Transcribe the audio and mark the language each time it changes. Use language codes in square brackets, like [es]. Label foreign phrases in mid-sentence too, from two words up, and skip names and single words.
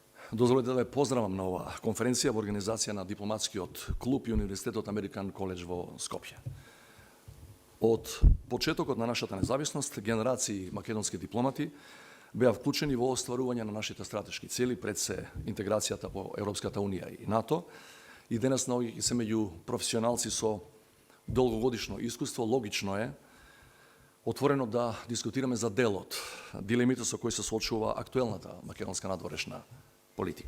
[mk] Dozvolite da je pozdravim na ova konferencija v organizacija na diplomatski od klub i Univerzitet od American College vo Skopje. Od početokот на нашата независност, генерации македонски дипломати беа вклучени во остварување на нашите стратешки цели, пред се интеграцијата во Европската Унија и НАТО. И денес наоѓајќи се меѓу професионалци со долгогодишно искуство, логично е отворено да дискутираме за делот, дилемите со кои се соочува актуелната македонска надворешна политика.